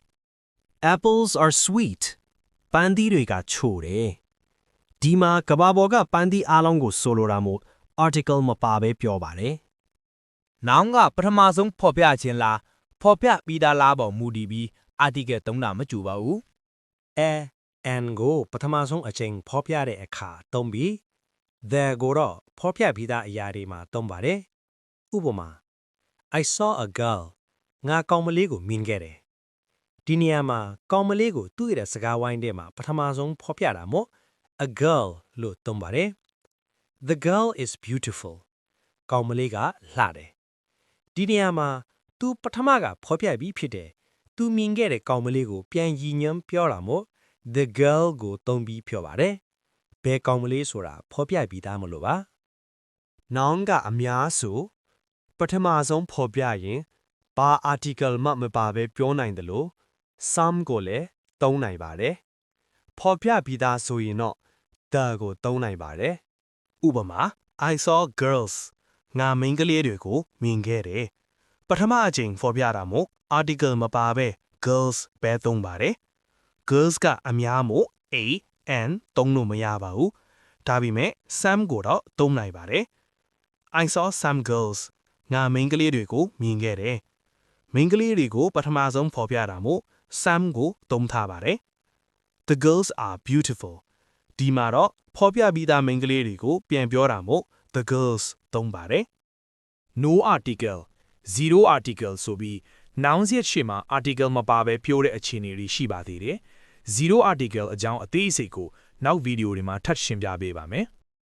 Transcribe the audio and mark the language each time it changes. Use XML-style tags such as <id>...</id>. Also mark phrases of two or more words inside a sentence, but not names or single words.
<en>Apples are sweet</en> <my>ပန်းသီးတွေကချိုတယ်ဒီမှာကဘာပေါ်ကပန်းသီးအားလုံးကိုဆိုလိုတာမို့ article မပါဘဲပြောပါတယ်နောင်ကပထမဆုံးဖော်ပြခြင်းလားဖော်ပြပြီးသားလားပေါ်မူတည်ပြီး article သုံးတာမကြူပါဘူး an ကိုပထမဆုံးအချိန်ဖော်ပြတဲ့အခါသုံးပြီး the ကိုတော့ဖော်ပြပြီးသားအရာတွေမှာသုံးပါတယ်ဥပမာ</my> <en>I saw a girl</en> <my>ငါကောင်မလေးကိုမြင်ခဲ့ တယ်ဒီနေရာမှာကောင်မလေးကိုသူ့ရဲ့စကားဝိုင်းထဲမှာပထမဆုံးဖော်ပြတာမို့</my> <en>a girl</en> <my>လို့သုံးပါတယ်</my> <en>The girl is</en> <my>beautiful ကောင်မလေးကလှတယ်ဒီနေရာမှာသူပထမကဖော်ပြပြီးဖြစ်တယ်သူမြင်ခဲ့ တဲ့ကောင်မလေးကိုပြန်ရည်ညွှန်းပြောတာမို့</my> <en>the girl</en> <my>ကိုသုံးပြီးပြောပါတယ်ဘယ်ကောင်မလေးဆိုတာဖော်ပြပြီးသားမလို့ပါ noun ကအများဆိုပထမဆုံးဖော်ပြရင်ဘာ article မှမပါဘဲပြောနိုင်တယ်လို့ some ကိုလည်းသုံးနိုင်ပါတယ်ဖော်ပြပြီးသားဆိုရင်တော့ the ကိုသုံးနိုင်ပါတယ်ဥပမာ</my> <en>I saw girls</en> <my>ငါမိန်းကလေးတွေကိုမြင်ခဲ့တယ်ပထမအကြိမ်ဖော်ပြတာမို့ article မပါဘဲ girls ပဲသုံး ပါတယ် girls ကအများမို့</my> <en>a and</en> <my>သုံးလို့မရပါဘူးဒါပေမဲ့ some ကိုတော့သုံးနိုင်ပါတယ်</my> <en>I saw some girls</en> <my>ငါမိန်းကလေးတွေကိုမြင်ခဲ့တယ်မိန်းကလေးတွေကိုပထမဆုံးဖော်ပြတာမို့ some ကိုသုံးထားပါတယ်</my> <en>The girls are beautiful</en> <my>ဒီမှာတော့ဖော်ပြပြီးသားမိန်းကလေးတွေကိုပြန်ပြောတာမို့</my> <en>the girls</en> <my>သုံးပါတယ်</my> <en>no article zero article</en> <my>ဆိုပြီး nouns ရဲ့ရှေ့မှာ article မပါဘဲပြောတဲ့အခြေအနေတွေရှိပါသေးတယ်</my> <en>zero article</en> <my>အကြောင်းအသေးစိတ်ကိုနောက်ဗီဒီယိုတွေမှာထပ်ရှင်းပြပေးပါမယ်</my>